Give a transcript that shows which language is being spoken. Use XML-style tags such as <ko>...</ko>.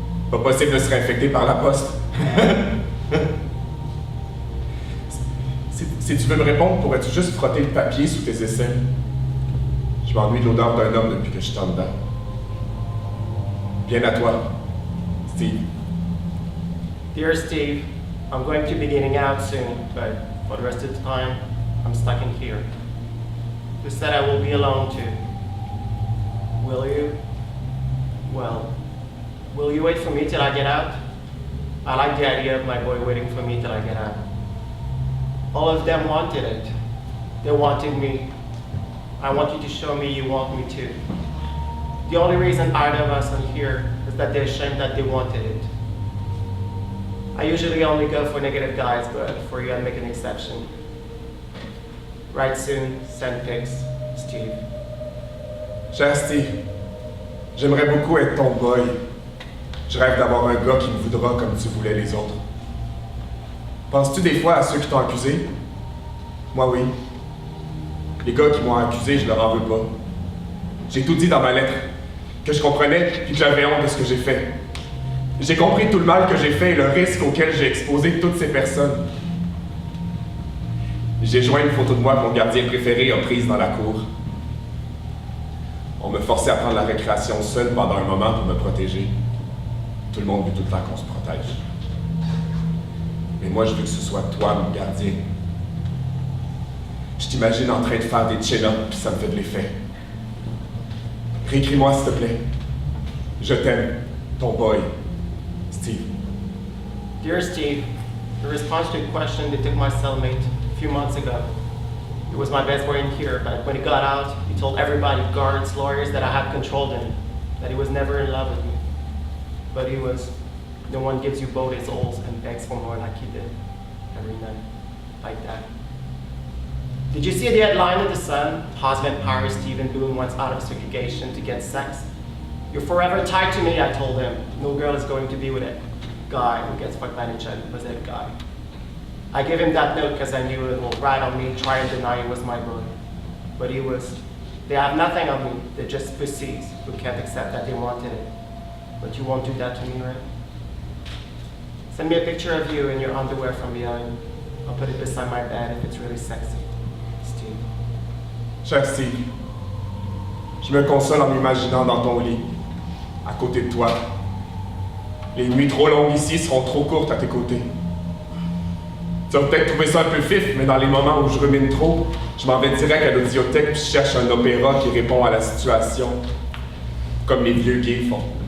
<fr>Pas possible de se réinfecter par la poste. Si tu veux me répondre, pourrais-tu juste frotter le papier sous tes aisselles? Je m'ennuie de l'odeur d'un homme depuis que je suis en dedans. Bien à toi, Steve.</fr> <en>Dear Steve, I'm going to be getting out soon, but for the rest of the time, I'm stuck in here. You said I will be alone too. Will you? Well, will you wait for me till I get out? I like the idea of my boy waiting for me till I get out. All of them wanted it. They wanted me. I want you to show me you want me too. The only reason either of us are here is that they're ashamed that they wanted it. I usually only go for negative guys, but for you I make an exception. Write soon, send pics, Steve.</en> <fr>Cher Steve, j'aimerais beaucoup être ton boy. Je rêve d'avoir un gars qui me voudra comme tu voulais les autres. Penses-tu des fois à ceux qui t'ont accusé? Moi, oui. Les gars qui m'ont accusé, je leur en veux pas. J'ai tout dit dans ma lettre, que je comprenais et que j'avais honte de ce que j'ai fait. J'ai compris tout le mal que j'ai fait et le risque auquel j'ai exposé toutes ces personnes. J'ai joint une photo de moi que mon gardien préféré a prise dans la cour. On me forçait à prendre la récréation seul pendant un moment pour me protéger. Tout le monde veut tout le temps qu'on se protège. Mais moi, je veux que ce soit toi, mon gardien. Je t'imagine en train de faire des chin-ups, puis ça me fait de l'effet. Réécris-moi, s'il te plaît. Je t'aime, ton boy, Steve.</fr> <en>Dear Steve, in response to a question they took my cellmate a few months ago. He was my best boy in here, but when he got out, he told everybody, guards, lawyers, that I had controlled him, that he was never in love with me. But he was. No one gives you both his alls and begs for more like he did every night, like that. Did you see the headline of the Sun? Husband Paris Steeven Boone wants out of segregation to get sex. You're forever tied to me, I told him. No girl is going to be with a guy who gets fucked by an HIV positive guy. I gave him that note because I knew it would write on me, try and deny he was my boy. But he was. They have nothing on me, they're just pussies who can't accept that they wanted it. But you won't do that to me, right? Send me a picture of you in your underwear from behind. I'll put it beside my bed if it's really sexy. Steve.</en> <fr>Cher Steve, je me console en m'imaginant dans ton lit, à côté de toi. Les nuits trop longues ici seront trop courtes à tes côtés. Tu vas peut-être trouver ça un peu fif, mais dans les moments où je rumine trop, je m'en vais direct à l'audiothèque puis je cherche un opéra qui répond à la situation, comme les vieux gays font.</fr>